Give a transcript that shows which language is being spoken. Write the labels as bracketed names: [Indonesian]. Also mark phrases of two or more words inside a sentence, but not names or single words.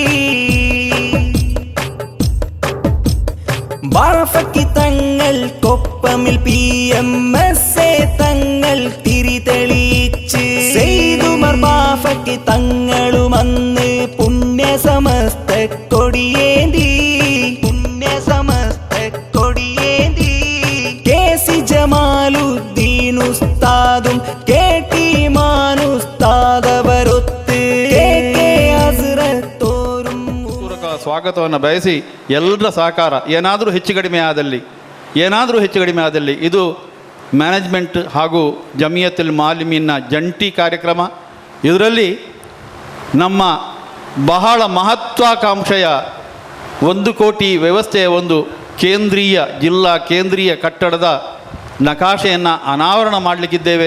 [Malayalam] ബാഫക്കി തങ്ങൾ കൊപ്പമിൽ PMS തങ്ങൾ തിരി തെളിയിച്ച് സെയ്തുമർ ബാഫക്കി തങ്ങളുമന്ന് പുണ്യ സമസ്ത കൊടിയേന്തി. പുണ്യ സമസ്ത കൊടിയേന്തി. KC ജമാലുദ്ദീൻ ഉസ്താദും KT മാനുസ്താദവരൊത്ത് KK ഹസ്രത്തോരും [Kannada] ಸ್ವಾಗತವನ್ನು ಬಯಸಿ ಎಲ್ಲರ ಸಹಕಾರ ಏನಾದರೂ ಹೆಚ್ಚು ಕಡಿಮೆ ಆದಲ್ಲಿ ಇದು ಮ್ಯಾನೇಜ್ಮೆಂಟ್ ಹಾಗೂ ಜಮಿಯತುಲ್ ಮಾಲಿಮೀನ್ನ ಜಂಟಿ ಕಾರ್ಯಕ್ರಮ. ಇದರಲ್ಲಿ ನಮ್ಮ ಬಹಳ ಮಹತ್ವಾಕಾಂಕ್ಷೆಯ 1 ಕೋಟಿ ವ್ಯವಸ್ಥೆಯ ಒಂದು ಜಿಲ್ಲಾ ಕೇಂದ್ರೀಯ ಕಟ್ಟಡದ ನಕಾಶೆಯನ್ನು ಅನಾವರಣ ಮಾಡಲಿಕ್ಕಿದ್ದೇವೆ.